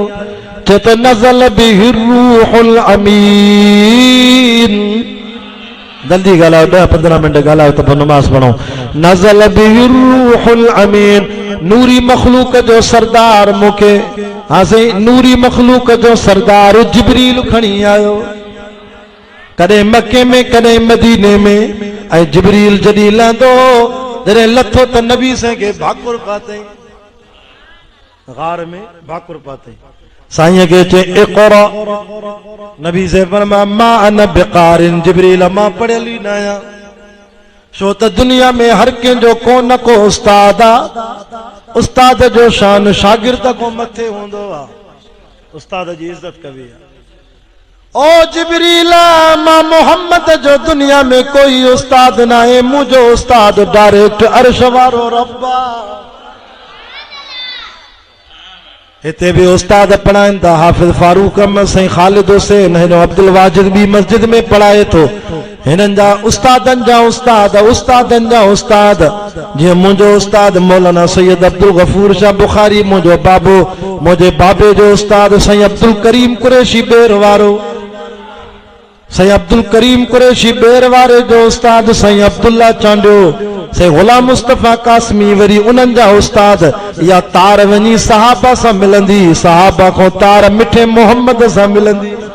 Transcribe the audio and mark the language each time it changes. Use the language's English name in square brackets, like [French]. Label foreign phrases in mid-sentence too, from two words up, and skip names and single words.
[Arabic] चए तो نزل به الروح الأمين. [Sindhi] जल्दी ॻाल्हायो 10-15 मिनट ॻाल्हायो त पोइ नमाज़ पढ़ो। [Arabic] نزل به الروح الأمين [Sindhi] नूरी मखलूक जो सरदार मुखे हाँ सही नूरी मखलूक जो सरदार जिब्रील खणी आयो। कदे मक्के में कदे मदीने में ऐं जिब्रील जॾहिं लहंदो जॾहिं लथो त नबी साईं खे भाकुर पातई गार में भाकुर पातई। साईं के चे इक़रा नबी से फरमा [Arabic] ما أنا بقارئ [Sindhi] जिब्रील मां पढ़ियल ई न आहियां छो त दुनिया में हर कंहिंजो को न को उस्ताद आ। उस्ताद जो शान शागिर्द को मथे हूंदो आ। उस्ताद जी इज्जत कबी आ। ओ जिब्रील मां मोहम्मद जो दुनिया में कोई उस्ताद ना है मुझो उस्ताद डायरेक्ट अर्श वारो रब आ। हिते भी उस्ताद पढ़ाइन था हाफिज फारूक अहमद साईं खालिद हुसैन हिनो अब्दुल वाजिद भी मस्जिद में पढ़ाए थो। हिननि जा उस्तादनि जा उस्ताद उस्तादनि जा उस्ताद जीअं मुंहिंजो उस्ताद मौलाना सैयद अब्दुल गफूर शाह बुखारी मुंहिंजो बाबो मुंहिंजे बाबे जो उस्ताद साईं अब्दुल करीम कुरैशी बेर वारो साईं अब्दुल करीम कुरैशी बेर वारे जो उस्ताद साईं अब्दुल्ला चांडियो से गुलाम मुस्तफा कासमी वरी उन्हनि जा उस्ताद या तार वञी सहाबा सां मिलंदी सहाबा को तार मिठे मोहम्मद सां मिलंदी।